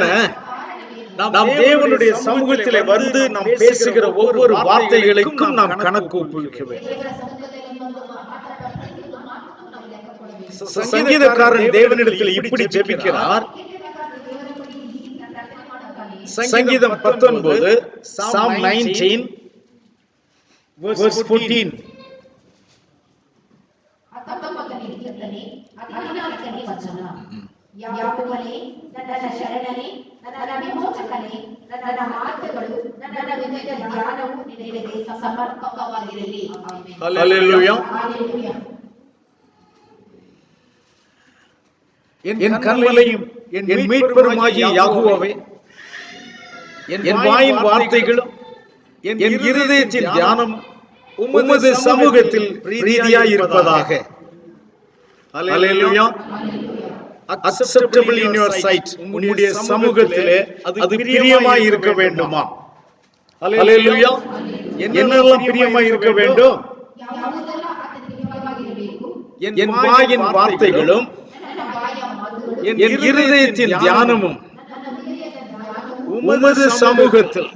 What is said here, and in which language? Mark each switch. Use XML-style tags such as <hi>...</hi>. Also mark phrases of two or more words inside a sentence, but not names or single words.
<ta>நாம் தேவனுடைய சமூகத்திலே வந்து நாம் பேசுகிற ஒவ்வொரு வார்த்தைகளுக்கும் நாம் கணக்கு ஒப்புவிக்க வேண்டும். சங்கீதக்காரன் தேவனிடத்தில் இப்படி ஜெபிக்கிறார். சங்கீதம் 19</ta> <en>Psalm 19 verse 14.</en> <kn>ಯಾಕೋಬನೇ ನನ್ನ ಶರಣನೇ ನನ್ನ ವಿಮೋಚಕನೇ ನನ್ನ ಮಾತುಗಳು ನನ್ನ ಹೃದಯದ ಧ್ಯಾನವು ನಿನಗೆ ಸಮರ್ಪಕವಾಗಿರಲಿ.</kn> <ta>ஹalleluya. என் கண்மலையும் என் மீட்பருமாகிய யெகோவாவே, என் வாயின் வார்த்தைகளும் என் இருதயத்தின் தியானம் உமது சமூகத்தில் பிரீதியாய் இருப்பதாக. ஹalleluya.</ta> <en>acceptable in your sight.</en> <ta>உம்முடைய சமூகத்திலே அது பிரியமாய் இருக்க வேண்டுமா? ஹalleluya. என்னெல்லாம் பிரியமாய் இருக்க வேண்டும்? என் வாயின் வார்த்தைகளும் என் இருதயத்தின் தியானமும் உமது சமூகத்தில்.</ta>